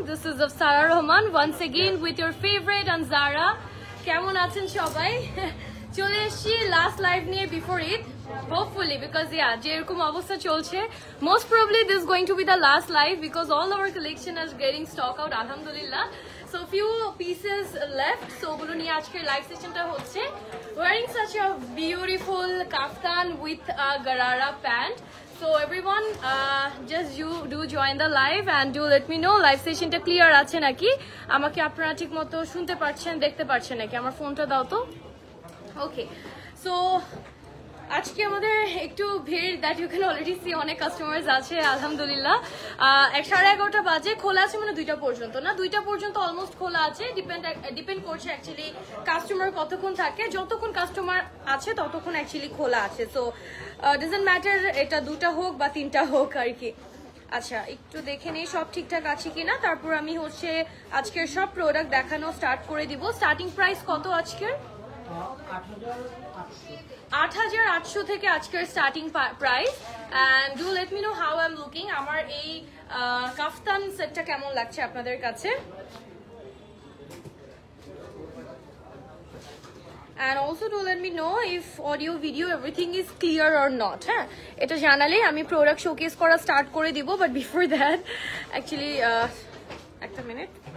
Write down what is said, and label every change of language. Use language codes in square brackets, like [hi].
[en] This is Afsara Rahman once again with your favorite Anzara. [bn] কেমন আছেন সবাই? চলে এসেছি লাস্ট লাইভ নিয়ে before Eid, [en] hopefully, because yeah, [bn] যেরকম অবস্থা চলছে, [en] most probably this is going to be the last live because all our collection is getting stock out, alhamdulillah. So few pieces left, so [bn] ওগুলো নিয়ে আজকের লাইভ সেশনটা হচ্ছে। [en] Wearing such a beautiful kaftan with a garara pant. So everyone, just you do join the live and do let me know live session টা clear [bn] আছে নাকি, আমাকে আপনারা ঠিকমতো শুনতে পাচ্ছেন, দেখতে পাচ্ছেন নাকি, আমার ফোনটা দাও তো। ওকে, সো আজকে আমাদের একটু ভিড়, [en] that you can already see, [bn] অনেক কাস্টমার্স আছে আলহামদুলিল্লাহ। 11:30 বাজে, খোলা আছে মানে 2টা পর্যন্ত না, 2টা পর্যন্ত অলমোস্ট খোলা আছে, ডিপেন্ড করছে অ্যাকচুয়ালি কাস্টমার কতক্ষণ থাকে, যতক্ষণ কাস্টমার আছে ততক্ষণ অ্যাকচুয়ালি খোলা আছে। সো [en] doesn't matter [bn] এটা 2টা হোক বা 3টা হোক আর কি। আচ্ছা, একটু দেখে নেই সব ঠিকঠাক আছে কিনা, তারপর আমি হচ্ছে আজকের সব প্রোডাক্ট দেখানো স্টার্ট করে দিব। স্টার্টিং প্রাইস কত আজকের? 8,800 থেকে আজকের starting price. [en] and do let me know how I am looking, [bn] আমার এই কাফতান সেটটা কেমন লাগছে আপনাদের কাছে। [en] And also do let me know if audio video everything is clear or not. [bn] হ্যাঁ, এটা জানালে আমি প্রোডাক্ট শোকেস করা স্টার্ট করে দিব, বাট [en] before that [bn] অ্যাকচুয়ালি একটা মিনিট।